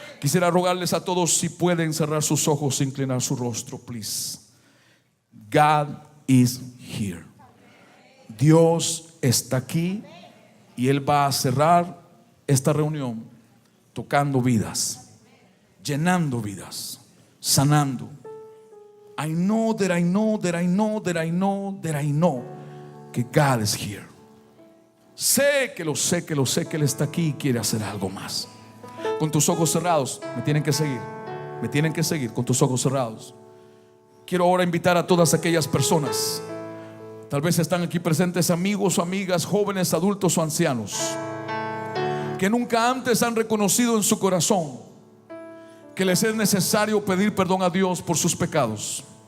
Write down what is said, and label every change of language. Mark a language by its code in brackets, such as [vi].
[es] Quisiera rogarles a todos si pueden cerrar sus ojos e inclinar su rostro, [en] please. God is here. [es] Dios está aquí y Él va a cerrar esta reunión tocando vidas, llenando vidas, sanando. [en] I know that I know that I know that I know that I know que God is here. [es] Sé que Él está aquí y quiere hacer algo más. Con tus ojos cerrados, me tienen que seguir con tus ojos cerrados. Quiero ahora invitar a todas aquellas personas, tal vez están aquí presentes amigos o amigas, jóvenes, adultos o ancianos, que nunca antes han reconocido en su corazón que les es necesario pedir perdón a Dios por sus pecados.